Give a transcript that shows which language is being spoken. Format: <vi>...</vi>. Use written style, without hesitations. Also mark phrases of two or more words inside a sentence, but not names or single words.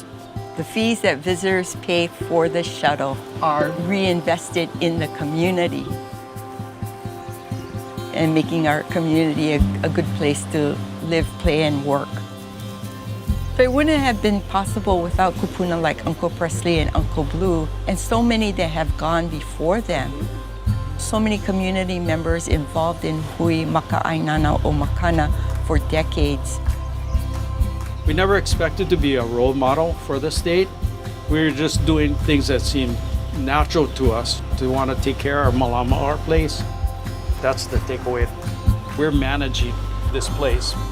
<en>The fees that visitors pay for the shuttle are reinvested in the community and making our community a good place to live, play, and work. But it wouldn't have been possible without kupuna like Uncle Presley and Uncle Blue, and so many that have gone before them. So many community members involved in hui maka'ainana o makana for decades. We never expected to be a role model for the state. We were just doing things that seemed natural to us, to want to take care of Malama, our place. That's the takeaway. We're managing this place.</en>